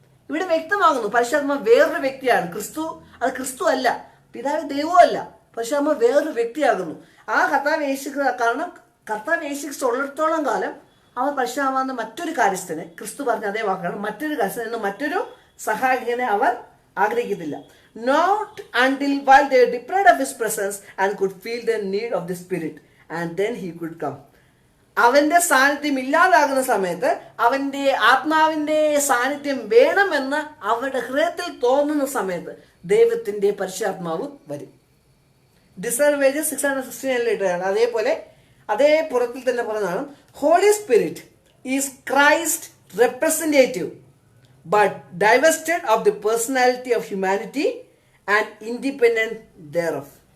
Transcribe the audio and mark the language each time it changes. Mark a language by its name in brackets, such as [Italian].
[Malayalam] ഇവിടെ വ്യക്തമാകുന്നു പരിശുദ്ധാത്മാവ് വേറൊരു വ്യക്തിയാണ്. അത് ക്രിസ്തു അല്ല, പിതാവ് ദൈവമല്ല, പരിശുദ്ധാത്മാവ് വേറൊരു വ്യക്തിയാകുന്നു. ആ കർത്താവ് യേശു, കാരണം കർത്താവ് യേശു ക്രിസ്തു ഉള്ളിടത്തോളം കാലം അവർ പരിശുദ്ധാത്മാവെന്ന മറ്റൊരു കാര്യസ്ഥനെ, ക്രിസ്തു പറഞ്ഞ അതേ വാക്കാണ്, മറ്റൊരു കാര്യസ്ഥൻ എന്ന മറ്റൊരു സഹായകനെ അവർ ആഗ്രഹിക്കുന്നില്ല. [English] Not until while they were deprived of his presence and could feel the need of the Spirit, and then he could come. [Malayalam] അവന്റെ സാന്നിധ്യം ഇല്ലാതാകുന്ന സമയത്ത്, അവന്റെ ആത്മാവിന്റെ സാന്നിധ്യം വേണമെന്ന് അവരുടെ ഹൃദയത്തിൽ തോന്നുന്ന സമയത്ത് ദൈവത്തിന്റെ പരിശുദ്ധാത്മാവ് വരും. [English] Desire of Ages 669 [Malayalam] അതേപോലെ അതേ പുറത്തിൽ തന്നെ പറഞ്ഞതാണ്, [English] Holy Spirit is Christ representative but divested of the personality of humanity and independent thereof.